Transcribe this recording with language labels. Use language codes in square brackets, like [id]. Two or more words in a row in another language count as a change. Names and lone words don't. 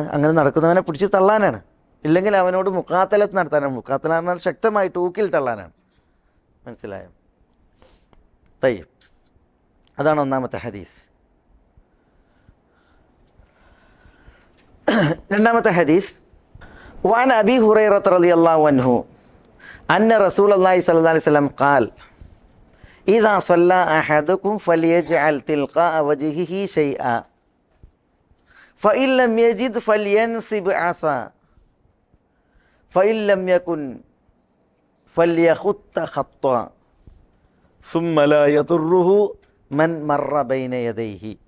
[ml] അങ്ങനെ നടക്കുന്നവനെ പിടിച്ച് തള്ളാനാണ്, ഇല്ലെങ്കിൽ അവനോട് മുഖാത്തലത്ത് നടത്താനാണ്. മുഖാത്തല പറഞ്ഞാൽ ശക്തമായി തൂക്കിൽ തള്ളാനാണ്. മനസ്സിലായോ? അതാണ് ഒന്നാമത്തെ ഹദീസ്. രണ്ടാമത്തെ ഹദീസ്, [ar] وعن أبي هريرة رضي الله عنه أن رسول الله صلى الله عليه وسلم قال إذا صلى أحدكم فليجعل تلقاء وجهه شيئا فإن لم يجد فلينصب عصا فإن لم يكن فليخط خطا ثم لا يضره من مر بين يديه.